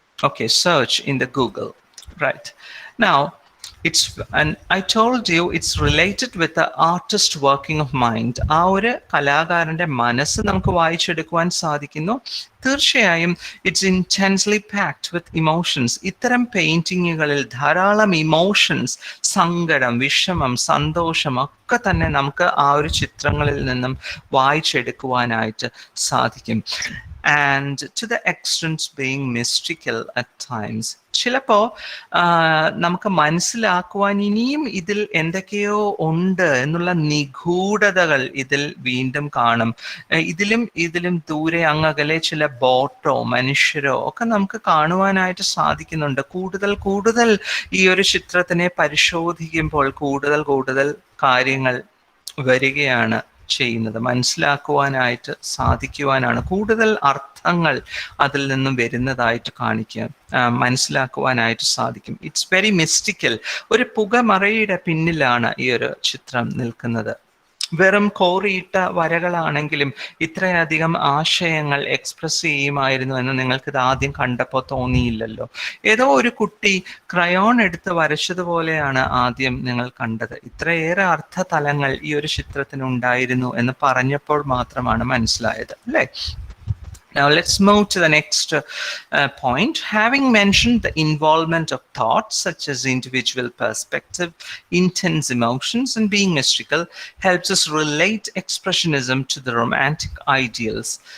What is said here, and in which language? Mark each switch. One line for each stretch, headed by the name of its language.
English: Okay, search in the Google. Right now, and I told you it's related with the artist working of mind.
Malayalam: ആ ഒരു കലാകാരന്റെ മനസ്സ് നമുക്ക് വായിച്ചെടുക്കുവാൻ സാധിക്കുന്നു. തീർച്ചയായും
English: It's intensely packed with emotions.
Malayalam: ഇത്തരം പെയിന്റിങ്ങുകളിൽ ധാരാളം ഇമോഷൻസ്, സങ്കടം, വിഷമം, സന്തോഷം ഒക്കെ തന്നെ നമുക്ക് ആ ഒരു ചിത്രങ്ങളിൽ നിന്നും വായിച്ചെടുക്കുവാനായിട്ട് സാധിക്കും.
English: And to the extent being mystical at times.
Malayalam: ചിലപ്പോ നമുക്ക് മനസ്സിലാക്കുവാൻ ഇനിയും ഇതിൽ എന്തൊക്കെയോ ഉണ്ട് എന്നുള്ള നിഗൂഢതകൾ ഇതിൽ വീണ്ടും കാണും. ഇതിലും ദൂരെ അങ്ങകലെ ചില ബോട്ടോ മനുഷ്യരോ ഒക്കെ നമുക്ക് കാണുവാനായിട്ട് സാധിക്കുന്നുണ്ട്. കൂടുതൽ ഈ ഒരു ചിത്രത്തിനെ പരിശോധിക്കുമ്പോൾ കൂടുതൽ കാര്യങ്ങൾ വരികയാണ് ചെയ്യുന്നത്. മനസ്സിലാക്കുവാനായിട്ട് സാധിക്കുവാനാണ്, കൂടുതൽ അർത്ഥങ്ങൾ അതിൽ നിന്നും വരുന്നതായിട്ട് മനസ്സിലാക്കുവാനായിട്ട് സാധിക്കും.
English: It's very mystical.
Malayalam: ഒരു പുകമറയുടെ പിന്നിലാണ് ഈ ഒരു ചിത്രം നിൽക്കുന്നത്. വെറും കോറിയിട്ട വരകളാണെങ്കിലും ഇത്രയധികം ആശയങ്ങൾ എക്സ്പ്രസ് ചെയ്യുമായിരുന്നു എന്ന് നിങ്ങൾക്കിത് ആദ്യം കണ്ടപ്പോൾ തോന്നിയില്ലല്ലോ. ഏതോ ഒരു കുട്ടി ക്രയോൺ എടുത്ത് വരച്ചതുപോലെയാണ് ആദ്യം നിങ്ങൾ കണ്ടത്. ഇത്രയേറെ അർത്ഥതലങ്ങൾ ഈ ഒരു ചിത്രത്തിനുണ്ടായിരുന്നു എന്ന് പറഞ്ഞപ്പോൾ മാത്രമാണ് മനസ്സിലായത്, അല്ലേ?
English: Now let's move to the next point. Having mentioned the involvement of thoughts such as individual perspective, intense emotions, and being mystical helps us relate expressionism to the romantic ideals.